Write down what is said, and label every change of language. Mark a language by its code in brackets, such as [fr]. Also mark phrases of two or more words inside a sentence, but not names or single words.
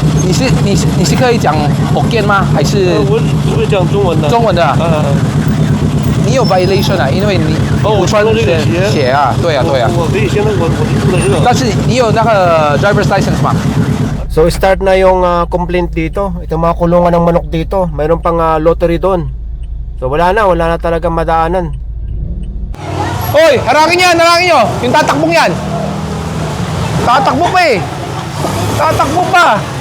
[zh] 你是可以讲福建吗？还是我会讲中文的。中文的啊？你有 violation 啊？因为你不穿这个鞋啊，对啊。我可以现在我住的热。但是你有那个 [en] driver's license [zh] 吗？ [tl] So start na yung complaint dito. Ito mga kulungan ng manok dito. Mayroon pang lottery doon. So wala na talagang madaanan. Hoy, harangin nyo! Yung tatakbong yan! Tatakbo pa eh! Tatakbo pa!